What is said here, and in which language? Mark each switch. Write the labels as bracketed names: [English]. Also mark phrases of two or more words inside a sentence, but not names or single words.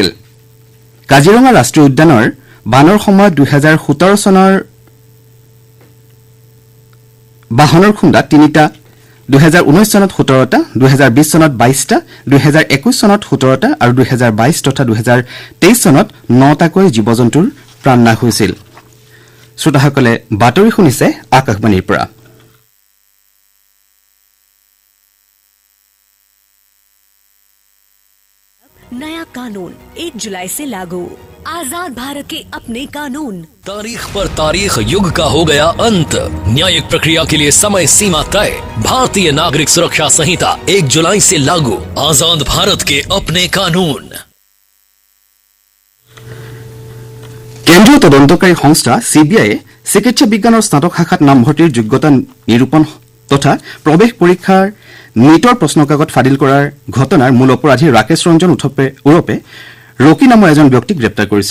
[Assamese] কাজিৰঙা ৰাষ্ট্ৰীয় উদ্যানৰ বানৰ সময়ত 2017 চনৰ বাহনৰ খুন্দা 3টা, 2019 চনত 17টা, 2020 চনত 22টা, 2021 চনত 17টা আৰু 2022 তথা 2023 চনত 9টাকৈ জীৱ-জন্তুৰ প্ৰাণনাশ হৈছিল। শ্ৰোতাসকলে বাতৰি শুনিছে আকাশবাণীৰ পৰা। [Hindi] नया कानून 1 जुलाई से लागू। आजाद भारत के अपने कानून। तारीख पर तारीख युग का हो गया अंत। न्यायिक प्रक्रिया के लिए समय सीमा तय। भारतीय नागरिक सुरक्षा संहिता 1 जुलाई से लागू। आजाद भारत के अपने कानून। [Assamese] কেন্দ্ৰীয় তদন্তকাৰী সংস্থা CBI চিকিৎসা বিজ্ঞানৰ স্নাতক শাখাত নামভৰ্তিৰ যোগ্যতা নিৰূপণ তথা প্ৰৱেশ পৰীক্ষাৰ নিটৰ প্ৰশ্নকাকত ফাদিল কৰাৰ ঘটনাৰ মূল অপৰাধী ৰাকেশ ৰঞ্জন ওৰপে ৰকি নামৰ এজন ব্যক্তিক গ্ৰেপ্তাৰ কৰিছে।